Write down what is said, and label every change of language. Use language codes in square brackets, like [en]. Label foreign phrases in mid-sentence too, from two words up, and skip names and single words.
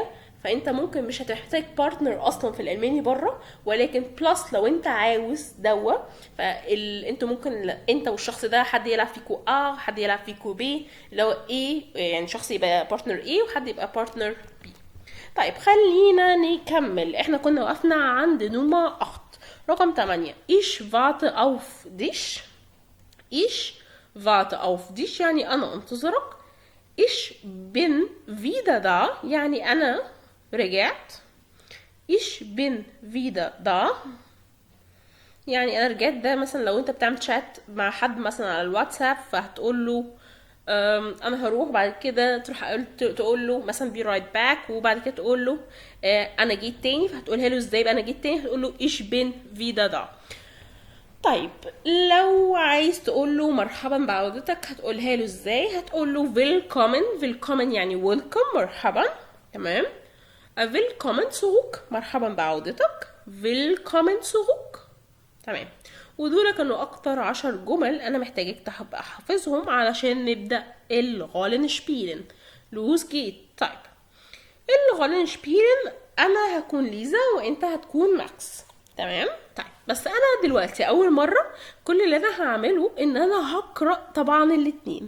[ar] فانت ممكن مش هتحتاج بارتنر اصلا في الالماني بره، ولكن بلس لو انت عاوز دوا انتوا ممكن انت والشخص ده حد يلعب فيكو حد يلعب فيكو بي، لو ايه يعني شخص يبقى بارتنر ايه وحد يبقى بارتنر بي. طيب خلينا نكمل. احنا كنا وقفنا عند [de] Nummer acht [ar] رقم 8. [de] ich warte auf dich. ich warte auf dich [ar] يعني انا انتظرك. [de] ich bin wieder da [ar] يعني انا رجعت. [de] ich bin wieder da [ar] يعني انا رجعت. ده مثلا لو انت بتعمل شات مع حد مثلا على الواتساب، فهتقول له انا هروح، بعد كده تروح تقول له مثلا [en] be right back، [ar] وبعد كده تقول له انا جيت تاني، فهتقولها له ازاي بقى انا جيت تاني؟ هتقول له [de] ich bin wieder da. [ar] طيب لو عايز تقول له مرحبا بعودتك هتقولها له ازاي؟ هتقول له [de] willkommen. willkommen [ar] يعني welcome مرحبا. تمام. [de] willkommen zurück [ar] مرحبا بعودتك. [de] willkommen zurück. [ar] تمام. ودول كانوا اكتر 10 جمل انا محتاجك تبقى حافظهم علشان نبدأ [de] Rollen spielen. Los geht's. [ar] طيب [de] Rollen spielen [ar] انا هكون ليزا وانت هتكون ماكس. تمام. طيب بس انا دلوقتي اول مرة كل اللي انا هعمله ان انا هقرأ طبعا الاتنين.